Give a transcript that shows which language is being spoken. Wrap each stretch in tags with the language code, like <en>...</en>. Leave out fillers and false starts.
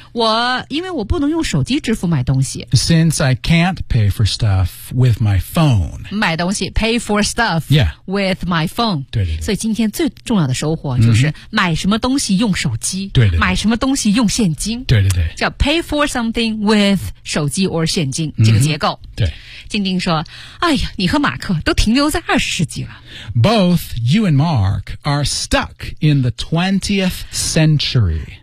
<zh>我因为我不能用手机支付买东西</zh> <en>Since I can't pay for stuff with my phone</en> <zh>买东西</zh> <en>pay for stuff、with my phone</en> <zh>对对对所以今天最重要的收获就是买什么东西用手机对对对买什么东西用现金对对对叫</zh> <en>pay for something with</en> <zh>手机 or 现金、这个结构对静静说哎呀你和马克都停留在二十世纪了</zh> <en>Both you and Mark are stuck in the 20th century</en>